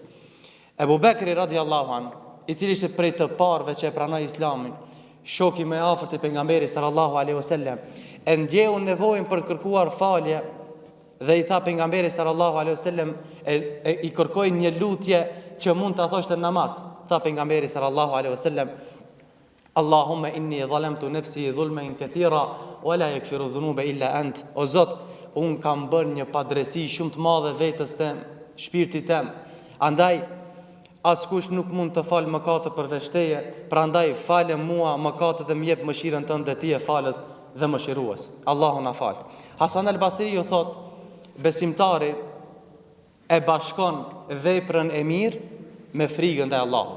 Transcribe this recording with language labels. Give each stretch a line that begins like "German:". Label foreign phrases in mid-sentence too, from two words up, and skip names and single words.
Albanian: Ebu Bekri
Arabic: رضي الله عنه,
Albanian: i cili ishte prej të parëve që e pranoi Islamin, shoku më i afërt i pejgamberit
Arabic: صلى الله عليه وسلم,
Albanian: e ndjeu nevojën për të kërkuar falje dhe i tha pejgamberit
Arabic: صلى الله عليه وسلم,
Albanian: i kërkoi një lutje që mund ta thoshte në namaz. Tha pejgamberi
Arabic: صلى الله عليه وسلم اللهم إني ظلمت نفسي ظلما كثيرا ولا يغفر الذنوب إلا أنت.
Albanian: O Zot, un kam bërë një padresi shumë të madhe vetes tem, shpirtit tem. Andaj askush nuk mund të fal mëkate përveç teje, prandaj falë mua mëkatet dhe më jep mëshirën tënde, ti e falës dhe mëshirues. Allahu na fal. Hasan al-Basri ju thot, besimtari e bashkon veprën e mirë me frikën e Allahut.